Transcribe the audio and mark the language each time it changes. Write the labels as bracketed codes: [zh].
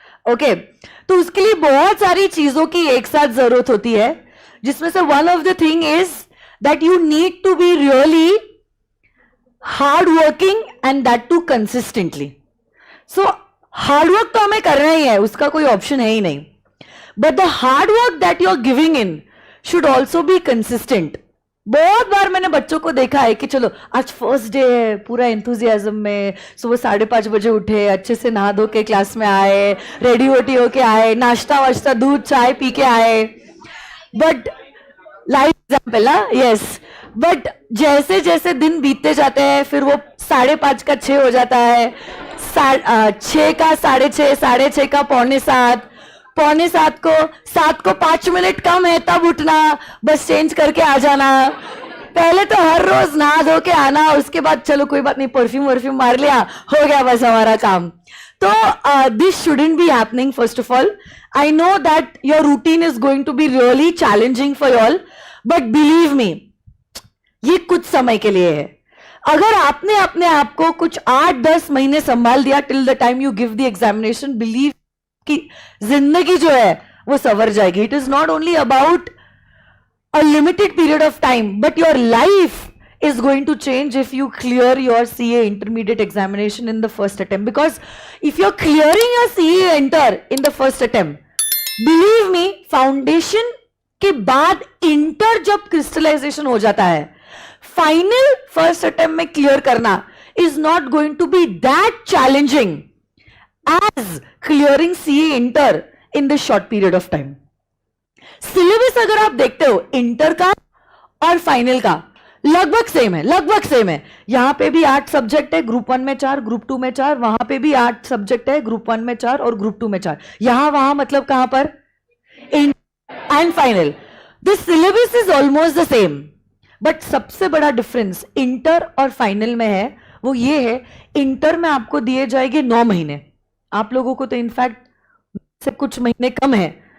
[en] okay, [hi] तो उसके लिए बहुत सारी चीजों की एक साथ जरूरत होती है, जिसमें से [en] One of the thing is that you need to be really hard working and that too consistently. [hi] So hard work तो हमें करना ही है, उसका कोई ऑप्शन है ही नहीं. [en] But the hard work that you're giving in should also be consistent. [hi] बहुत बार मैंने बच्चों को देखा है कि चलो आज फर्स्ट डे है, पूरा एंथुजियाज्म में सुबह 5:30 बजे उठे, अच्छे से नहा धो के क्लास में आए, रेडी वोटी होके आए, नाश्ता वाश्ता दूध चाय पी के आए. [en] But life example ना, yes. [hi] बट जैसे जैसे दिन बीतते जाते हैं फिर वो 5:30 का 6 हो जाता है, 6 का 6:30, 6:30 का 6:45. 6:45 को, 7 को 5 मिनट कम है तब उठना, बस चेंज करके आ जाना। पहले तो हर रोज नहा धो के आना, उसके बाद चलो कोई बात नहीं, परफ्यूम वर्फ्यूम मार लिया, हो गया बस हमारा काम। [en] तो this shouldn't be happening. First of all, I know that your routine is going to be really challenging for you all, but believe me, [hi] ये कुछ समय के लिए है। अगर आपने अपने आप को कुछ 8-10 महीने संभाल दिया [en] till the time you give the examination, [hi] believe कि जिंदगी जो है वो सवर जाएगी। [en] It is not only about a limited period of time, but your life is going to change if you clear your CA intermediate examination in the first attempt. Because if you're clearing your CA inter in the first attempt, believe me, [hi] foundation के बाद inter जब crystallisation हो जाता है, final first attempt में clear करना [en] is not going to be that challenging as clearing CA inter in this short period of time. [hi] Syllabus अगर आप देखते हो इंटर का और फाइनल का लगभग सेम है, लगभग सेम है। यहां पे भी 8 सब्जेक्ट है, ग्रुप 1 में 4, ग्रुप 2 में 4, वहां पे भी 8 सब्जेक्ट है, ग्रुप 1 में 4 और ग्रुप 2 में 4। यहां वहां मतलब कहां पर and final, [en] this syllabus is almost the same, [hi] but सबसे बड़ा डिफरेंस इंटर और फाइनल में है वो ये है, इंटर में आपको दिए जाएंगे 9 महीने, आप लोगों को तो इनफैक्ट से कुछ महीने कम है।